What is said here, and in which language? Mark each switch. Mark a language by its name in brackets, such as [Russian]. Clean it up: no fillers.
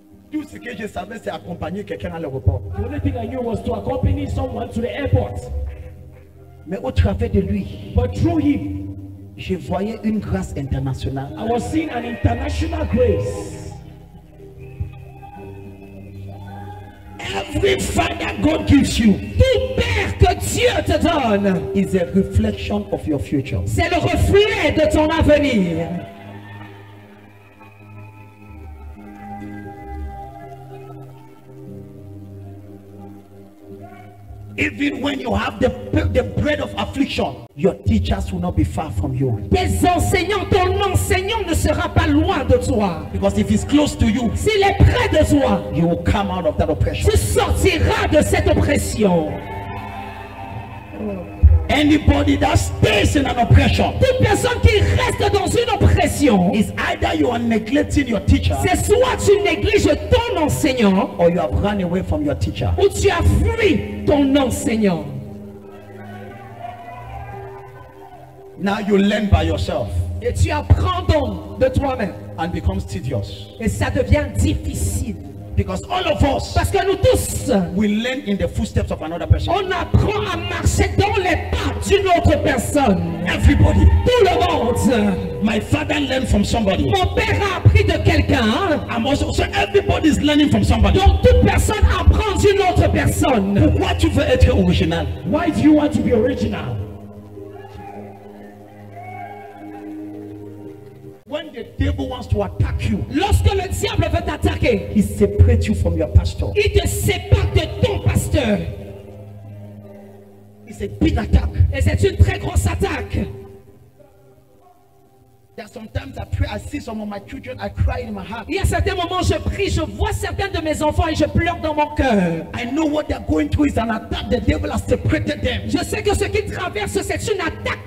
[French] Tout ce que je savais, c'est accompagner quelqu'un à l'aéroport. [English] The only thing I knew was to accompany someone to the airport. [French] Mais au travers de lui, [English] But through him, [French] je voyais une grâce internationale. [English] I was seeing an international grace. Every father God gives you [French] Tout père que Dieu te donne, [English] is a reflection of your future. [French] c'est le reflet de ton avenir. [English] Even when you have the bread of affliction, your teachers will not be far from you. [French] Tes enseignants, ton enseignant ne sera pas loin de toi. [English] Because if he's close to you, [French] S'il est près de toi, [English] you will come out of that oppression. [French] tu sortiras de cette oppression. [English] Anybody that stays in an oppression [French] Toute personne qui reste dans une oppression, [English] is either you are neglecting your teacher [French] c'est soit tu négliges ton enseignant [English] or you have run away from your teacher. [French] ou tu as fui ton enseignant. [English] Now you learn by yourself [French] Et tu apprends donc de toi-même. [English] and becomes tedious. [French] Et ça devient difficile. [English] Because all of us [French] Parce que nous tous, [English] will learn in the footsteps of another person. [French] on apprend à marcher dans les pas d'une autre personne. [English] Everybody. [French] Tout le monde. [English] My father learned from somebody. [French] Mon père a appris de quelqu'un. [English] I'm also, so everybody is learning from somebody. [French] Donc toute personne apprend d'une autre personne. Pourquoi tu veux être original? [English] Why do you want to be original? When the devil wants to attack you, [French] Lorsque le diable veut t'attaquer, [English] he separates you from your pastor. [French] il te sépare de ton pasteur. [English] It's a big attack. [French] Et c'est une très grosse attaque. [English] There are sometimes I pray, I see some of my children, I cry in my heart. [French] Il y a certains moments je prie, je vois certains de mes enfants et je pleure dans mon cœur. [English] I know what they're going through is an attack. The devil has separated them. [French] Je sais que ce qu'ils traversent, c'est une attaque.